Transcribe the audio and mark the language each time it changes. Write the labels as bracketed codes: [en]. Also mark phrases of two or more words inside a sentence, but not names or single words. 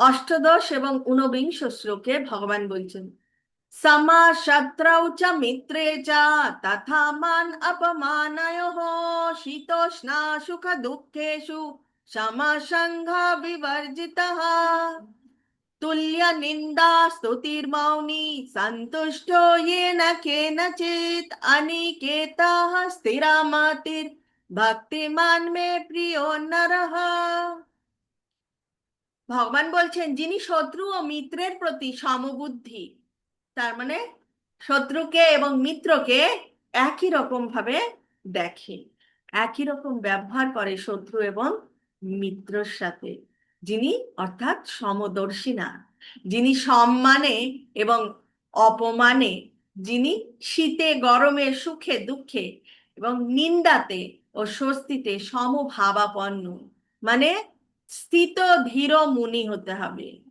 [bn] অষ্টাদশ এবং ঊনবিংশ শ্লোকে ভগবান বলছেন, [sa] সমা শত্রৌ চ মিত্রে চ তথা মান অপমানয়োঃ শীতোষ্ণ সুখ দুঃখেষু সমসঙ্গ বিবর্জিতঃ তুল্য নিন্দা স্তুতির্মৌনী সন্তুষ্টো येन केनचित् अनिकेतः स्थिरमतिर् ভক্তিমান মে প্রিয় নরঃ। [bn] ভগবান বলছেন, যিনি শত্রু ও মিত্রের প্রতি সমবুদ্ধি, তার মানে শত্রুকে এবং মিত্রকে একই রকম ভাবে দেখে, একই রকম ব্যবহার করে শত্রু এবং মিত্রর সাথে, যিনি অর্থাৎ সমদর্শী না, যিনি সম্মানে এবং অপমানে, যিনি শীতে গরমে সুখে দুঃখে এবং নিন্দাতে ও স্বস্তিতে সমভাবাপন্ন, মানে স্থিত ধীর মুনি হতে হবে,